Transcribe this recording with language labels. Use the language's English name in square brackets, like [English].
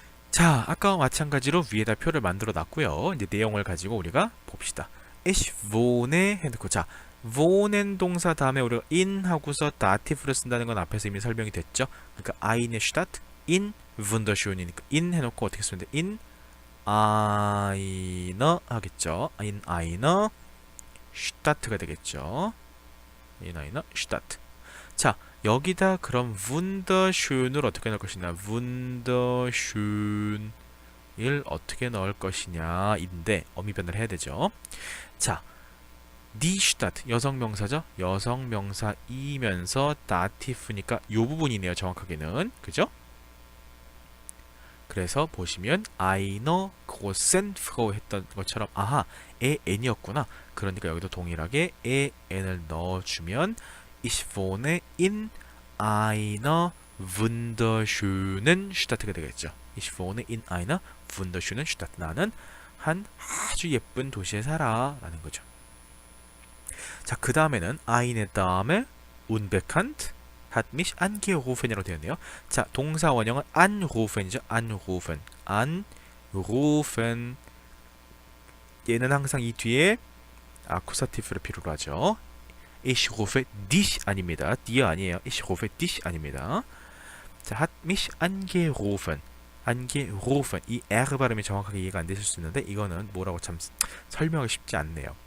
[Korean] 자, 아까와 마찬가지로 위에다 표를 만들어 놨고요. 이제 내용을 가지고 우리가 봅시다. Ich wohne 해놓고 자, wohnen 동사 다음에 우리가 in 하고서 dativ를 쓴다는 건 앞에서 이미 설명이 됐죠. 그러니까 eine Stadt in wunderschön이니까 in 해놓고 어떻게 쓰면 돼? in einer 하겠죠. [German] in einer Stadt가 되겠죠. in einer Stadt. 자, [Korean] 여기다 그럼 wunderschön을 어떻게 넣을 것이냐? wunderschön을 어떻게 넣을 것이냐인데 어미변을 해야 되죠. 자, die Stadt 여성명사죠. 여성명사이면서 다티프니까 요 부분이네요. 정확하게는 그죠? 그래서 보시면 eine großen Frau 했던 것처럼 아하, n이었구나. 그러니까 여기도 동일하게 n을 넣어주면 [German] ich wohne in einer wunderschönen Stadt [Korean] 가 되겠죠. [German] Ich wohne in einer wunderschönen Stadt. [Korean] 나는 한 아주 예쁜 도시에 살아 라는 거죠. 자, 그 다음에는 [German] eine Dame unbekannt hat mich angerufen [Korean] 이라고 되어 있네요. 자, 동사 원형은 anrufen이죠. [German] anrufen. anrufen. [Korean] 얘는 항상 이 뒤에 아쿠사티프를 필요로 하죠. [German] Ich rufe dich [Korean] 아닙니다. dir 아니에요. [German] Ich rufe dich [Korean] 아닙니다. 자, [German] hat mich angerufen. [Korean] angerufen. 이 R 발음이 정확하게 이해가 안 되실 수 있는데 이거는 뭐라고 참 설명하기 쉽지 않네요.